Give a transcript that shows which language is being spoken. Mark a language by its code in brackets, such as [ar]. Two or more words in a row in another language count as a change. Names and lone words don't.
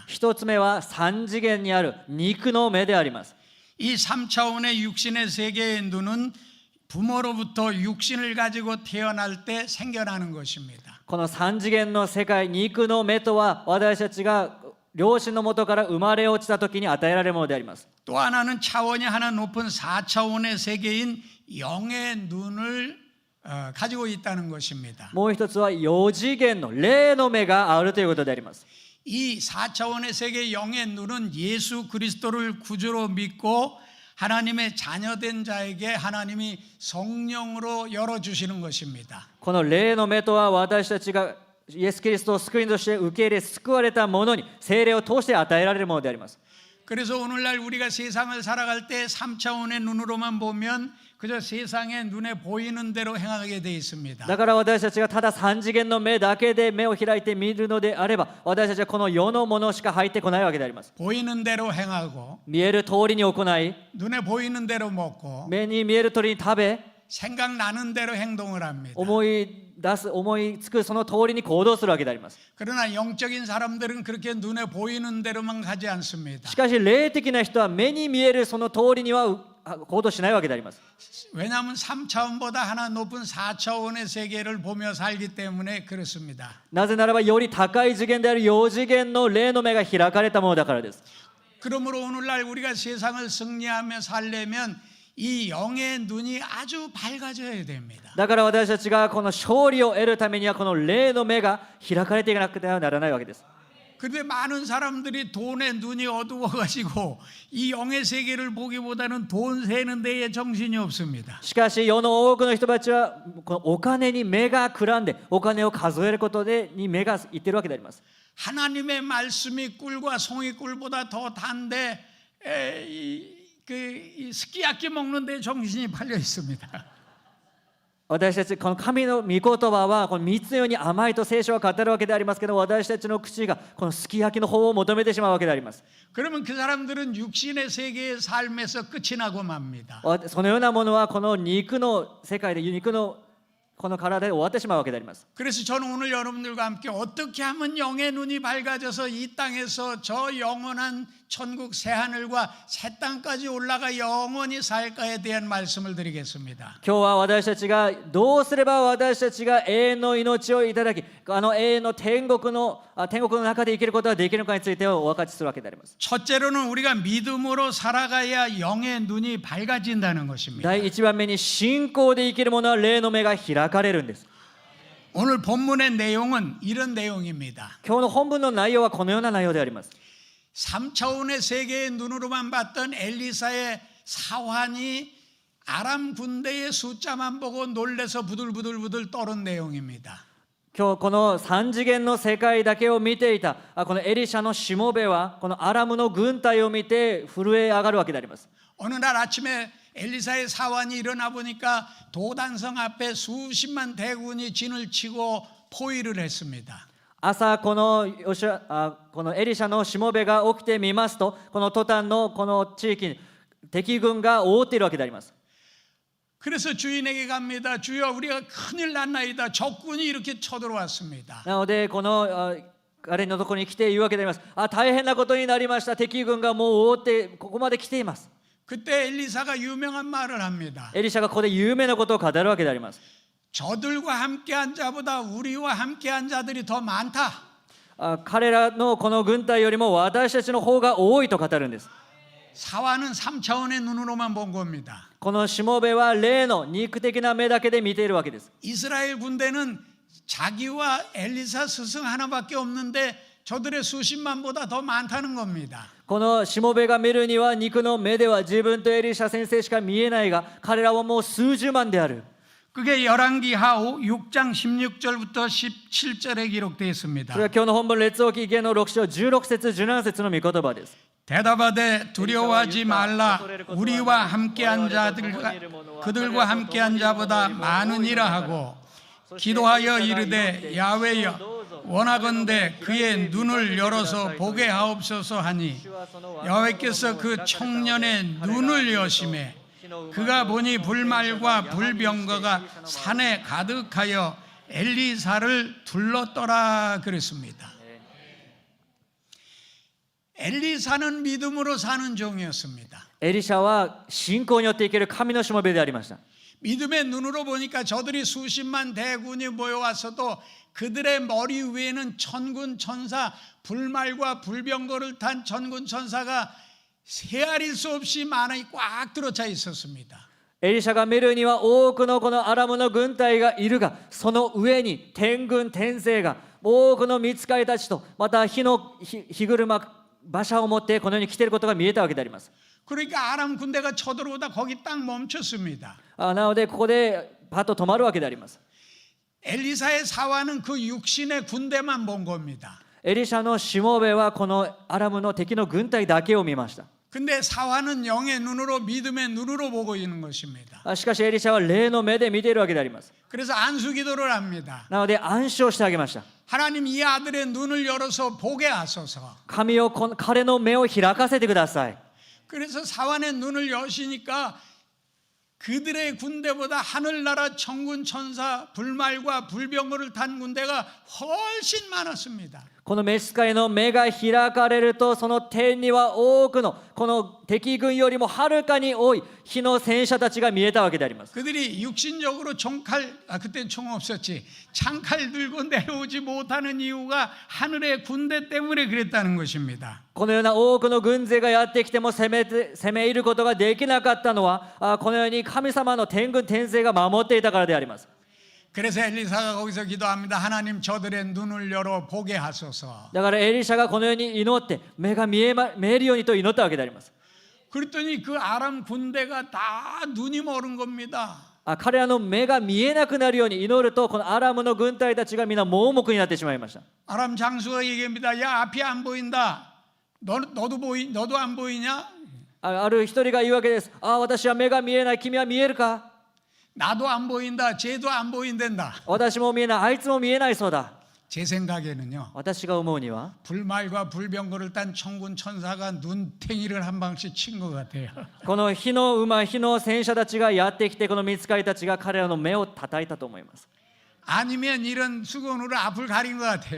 [ja] 1 つ目は3次元にある肉の目であります。 [ko] 이 3차원의 육신의 세계의 눈은 부모로부터 육신을 가지고 태어날 때 생겨나는 것입니다. [ja] この3次元の世界、肉の目とは私たちが両親の元から生まれ落ちた時に与えられるものであります。 [ko] 또 하나는 차원이 하나 높은 4차원의 세계인 영의 눈을 가지고 있다는 것입니다. [ja] もう一つは4次元の霊の目があるということであります。 [ko] 이 4차원의 세계 영의 눈은 예수 그리스도를 구주로 믿고 하나님의 자녀된 자에게 하나님이 성령으로 열어주시는 것입니다. [ja] この霊の目とは私たちがイエス・キリストを救い主として受け入れ救われた者に聖霊を通して与えられるものであります。 [ko] 그래서 오늘날 우리가 세상을 살아갈 때 3차원의 눈으로만 보면 그저 세상에 눈에 보이는 대로 행하게 돼 있습니다. [ja] だから私たちがただ三次元の目だけで目を開いて見るのであれば、私たちはこの世のものしか入ってこないわけであります。 [ko] 보이는 대로 행하고 [ja] 見える通りに行い、 [ko] 눈에 보이는 대로 먹고 [ja] 目に見える通りに食べ、 [ko] 생각나는 대로 행동을 합니다. [ja] 思いつくその通りに行動するわけであります。 [ko] 그러나 영적인 사람들은 그렇게 눈에 보이는 대로만 가지 않습니다. [ja] しかし霊的な人は目に見えるその通りには行動しないわけであります。 [ko] 왜냐하면 3차원보다 하나 높은 4차원의 세계를 보며 살기 때문에 그렇습니다. [ja] なぜならばより高い次元である4次元の霊の目が開かれたものだからです。 [ko] 그러므로 오늘날 우리가 세상을 승리하며 살려면 이 영의 눈이 아주 밝아져야 됩니다. [ja] だから私たちがこの勝利を得るためにはこの霊の目が開かれていかなくてはならないわけです。 [ko] 그런데 많은 사람들이 돈에 눈이 어두워가지고 이 영의 세계를 보기보다는 돈 세는 데에 정신이 없습니다. [ja] しかし世の多くの人たちはこのお金に目がくらんでお金を数えることに目がいっているわけであります。 [ko] 하나님의 말씀이 꿀과 송이꿀보다 더 단데 이 스키야키 먹는 데 정신이 팔려 있습니다. [ja] 私たちこの神の御言葉はこの蜜のように甘いと聖書は語るわけでありますけど、私たちの口がこのすき焼きの方を求めてしまうわけであります。 [ko] 그러면 그 사람들은 육신의 세계의 삶에서 끝이 나고 맙니다. [ja] そのようなものはこの肉の世界で肉のこの体で終わってしまうわけであります。 [ko] 그래서 저는 오늘 여러분들과 함께 어떻게 하면 영의 눈이 밝아져서 이 땅에서 저 영원한 천국 새하늘과 새 땅까지 올라가 영원히 살까에 대한 말씀을 드리겠습니다. [ja] 今日は私たちがどうすれば私たちが永遠の命をいただき、永遠の天国の中で生きることができるのかについてお分かちするわけであります。 [ko] 첫째로는 우리가 믿음으로 살아가야 영의 눈이 밝아진다는 것입니다. [ja] 第一番目に信仰で生きる者は霊の目が開かれるんです。 [ko] 오늘 본문의 내용은 이런 내용입니다. [ja] 今日の本文の内容はこのような内容であります。 [ko] 3차원의 세계의 눈으로만 봤던 엘리사의 사환이 아람 군대의 숫자만 보고 놀래서 부들부들 떠는 내용입니다. [ja] 今日この3次元の世界だけを見ていたこのエリシャのしもべはこのアラムの軍隊を見て震え上がるわけであります。 [ko] 어느 날 아침에 엘리사의 사환이 일어나 보니까 도단성 앞에 수십만 대군이 진을 치고 포위를 했습니다. [ja] 朝このエリシャのしもべが起きてみますと、このトタンのこの地域に敵軍が覆っているわけであります。 [ko] 그래서 주인에게 갑니다. 주여 우리가 큰일 났나이다. 적군이 이렇게 쳐들어왔습니다. [ja] なのでこの彼のところに来て言うわけであります。大変なことになりました。敵軍がもう覆ってここまで来ています。 [ko] 그때 엘리사가 유명한 말을 합니다. [ja] エリシャがここで有名なことを語るわけであります。 [ko] 저들과 함께한 자보다 우리와 함께한 자들이 더 많다. [ja] 彼らのこの軍隊よりも私たちの方が多いと語るんです。 [ko] 사환은 3차원의 눈으로만 본 겁니다. [ja] このしもべは霊の肉的な目だけで見ているわけです。 [ko] 이스라엘 군대는 자기와 엘리사 스승 하나밖에 없는데 저들의 수십만보다 더 많다는 겁니다. [ja] このしもべが見るには肉の目では自分とエリシャ先生しか見えないが、彼らはもう数十万である。 [ko] 그게 열왕기하 6장 16절부터 17절에 기록되어 [ja] そ [ko] 있습니다. [ja] れは今日の本文列王記下の6章16節17節の御言葉です。 [ko] 대답하되 두려워하지 말라. 우리와 함께한 자들과 그들과 함께한 자보다 많으니라 하고 기도하여 이르되 야훼여 원하건대 그의 눈을 열어서 보게 하옵소서 하니 야훼께서 그 청년의 눈을 여심해 그가 보니 불말과 불병거가 산에 가득하여 엘리사를 둘렀더라 그랬습니다. 엘리사는 믿음으로 사는 종이었습니다. [ja] エリシャは信仰によって生きる神のしもべでありました。 [ko] 믿음의 눈으로 보니까 저들이 수십만 대군이 모여왔어도 그들의 머리 위에는 천군 천사, 불말과 불병거를 탄 천군 천사가 헤아릴 수 없이 많이 꽉 들어차 있었습니다. [ja] エリシャが見るには多くのこのアラムの軍隊がいるが、その上に天軍天聖が多くの御使いたちとまた火車馬車を持ってこのように来ていることが見えたわけであります。 [ko] 그러니까 아람 군대가 쳐들어오다 거기 딱 멈췄습니다. [ja] なのでここでパッと止まるわけであります。 [ko] 엘리사의 사화는 그 육신의 군대만 본 겁니다. [ja] エリシャのしもべはこのアラムの敵の軍隊だけを見ました。 [ko] 근데 사화는 영의 눈으로 믿음의 눈으로 보고 있는 것입니다. [ja] しかしエリシャは霊の目で見ているわけであります。 [ko] 그래서 안수 기도를 합니다. [ja] なので暗唱してあげました。 [ko] 하나님 이 아들의 눈을 열어서 보게 하소서. [ja] 神を彼の目を開かせてください。 [ko] 그래서 사환의 눈을 여시니까 그들의 군대보다 하늘나라 천군 천사 불말과 불병거를 탄 군대가 훨씬 많았습니다. [ja] この召使いの目が開かれると、その天には多くのこの敵軍よりもはるかに多い火の戦車たちが見えたわけであります。 [ko] 그들이 육신적으로 그때는 총 없었지, 창칼 들고 내려오지 못하는 이유가 하늘의 군대 때문에 그랬다는 것입니다. [ja] このような多くの軍勢がやってきても攻め入ることができなかったのは、このように神様の天軍天勢が守っていたからであります。 [ko] 그래서 엘리사가 거기서 기도합니다. 하나님 저들의 눈을 열어 보게 하소서. [ja] だからエリシャがこのように祈って目が見えるようにと祈ったわけであります。 [ko] 그랬더니 그 아람 군대가 다 눈이 멀은 겁니다. [ja] 彼らの目が見えなくなるように祈ると、このアラムの軍隊たちがみんな盲目になってしまいました。 [ko] 아람 장수가 얘기합니다. 야, 앞이 안 보인다. 너도 안 보이냐? [ja] ある一人が言うわけです。私は目が見えない。君は見えるか？ [ko] 나도 안 보인다. 쟤도 안 보인단다. [ja] 私も見えない。あいつも見えないそうだ。 [ko] 제 생각에는요. [ja] 私が思うには、 [ko] 불말과 불병거를 딴 천군 천사가 눈탱이를 한 방씩 친 것 같아요. [ja] この火の馬、火の戦車たちがやってきて、この御使いたちが彼らの目を叩いたと思います。 [ko] 아니면 이런 수건으로 앞을 가린 것 같아요.